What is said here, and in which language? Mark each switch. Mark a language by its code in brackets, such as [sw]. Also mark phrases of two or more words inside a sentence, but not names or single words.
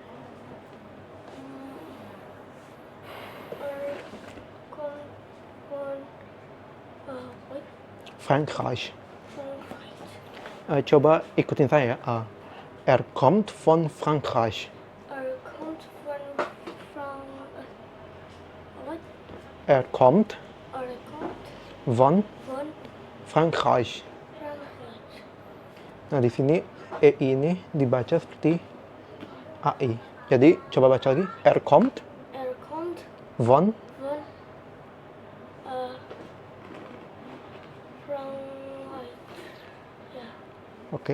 [de] Frankreich. [id] Coba ikutin saya. [de] Kommt von Frankreich. Kommt Kommt kommt von von Frankreich. Frankreich. [id] Nah, di sini EI ini dibaca seperti AI. Jadi, coba baca lagi. [de] Kommt Er kommt von von Frankreich. Ja, [id] Oke.